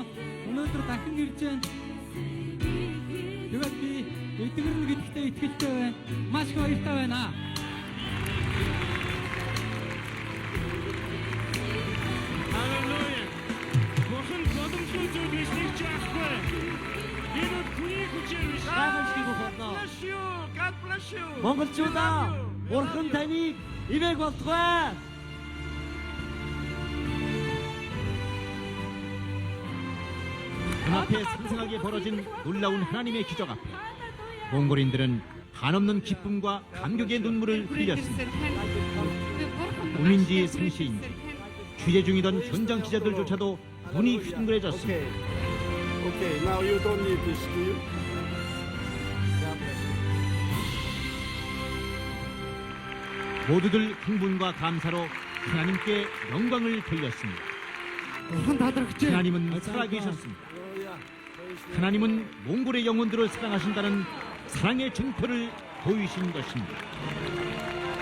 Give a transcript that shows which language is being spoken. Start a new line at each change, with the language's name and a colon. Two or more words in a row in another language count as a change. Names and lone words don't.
Mongolian: Өнөөдөр дахин ирж байна. Тэгээд би эдгэрнэ гэдэгтээ итгэлтэй байна. Маш их баяртай байна. Hallelujah. Бурхан боломжгүй зүйл хийж чадахгүй. Энэ хүний хүчээр биш.
English: God bless you. God bless you.
Mongolian: монголчуудаа бурхан таныг ивэг болтугай.
Korean: 눈앞에 상상하게 벌어진 놀라운 하나님의 기적 앞에 몽골인들은 한없는 기쁨과 감격의 눈물을 흘렸습니다. 꿈인지 생시인지 취재 중이던 현장 기자들조차도 눈이 휘둥그레졌습니다.
English: Okay, now you don't need this, do you?
Korean: 모두들 흥분과 감사로 하나님께 영광을 돌렸습니다.
Mongolian: бурхан талархаж байна.
Korean: 하나님은 살아계셨습니다. 하나님은 몽골의 영혼들을 사랑하신다는 사랑의 증표를 보이신 것입니다.